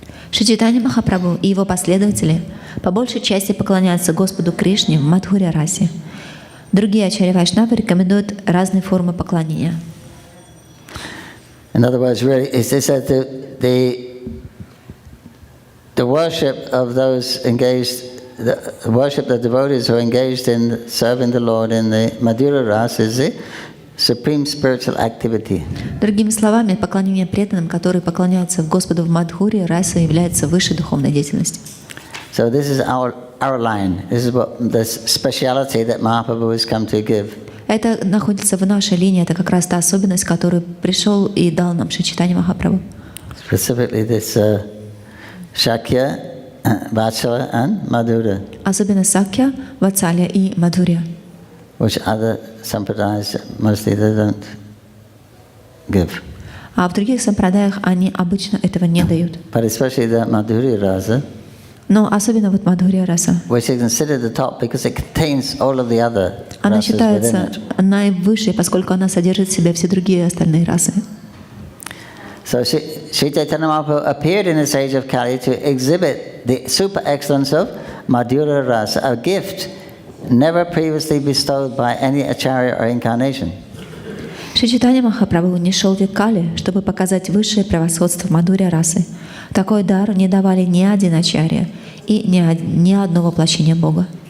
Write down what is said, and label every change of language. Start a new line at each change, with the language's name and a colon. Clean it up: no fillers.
Russian: Шри Чайтанья Махапрабху и его последователи по большей части поклоняются Господу Кришне в Мадхурья расе. Другие ачарья Вайшнавы рекомендуют разные формы поклонения.
English: In other words, really, it says that the worship of those engaged, the worship the devotees who are engaged in serving the Lord in the Madhya Rasa is the supreme spiritual activity.
Russian: Другими словами, поклонение преданным, которые поклоняются Господу в Мадхуре, раса является высшей духовной деятельностью.
English: So this is our line. This is what the speciality that Mahaprabhu has come to give.
Russian: Это находится в нашей линии, это как раз та особенность, которую пришел и дал нам Шри Чайтанья Махапрабху.
English: Specifically this Shakya, Vatsala and Madhura.
Russian: Особенно Сакья, Ватсалья и Мадхурья.
English: Which other sampradayas mostly they don't give.
Russian: А в других сампрадаях они обычно этого не дают.
English: But especially the Madhurya Rasa,
Russian: Но особенно вот Мадхурья раса.
English: which is considered the top because it contains all of the other
Russian: Она
English: rasas within
Russian: считается
English: it.
Russian: наивысшей, поскольку она содержит в себе все другие остальные расы.
English: So Sri Chaitanya Mahaprabhu appeared in this age of Kali to exhibit the super excellence of Madhura Rasa, a gift never previously bestowed by any acharya or incarnation.
Russian: Шри Чайтанья Махапрабху не шел в век Кали, чтобы показать высшее превосходство Мадхурья расы. Такой дар не давали ни один ачарья и ни одно воплощение Бога.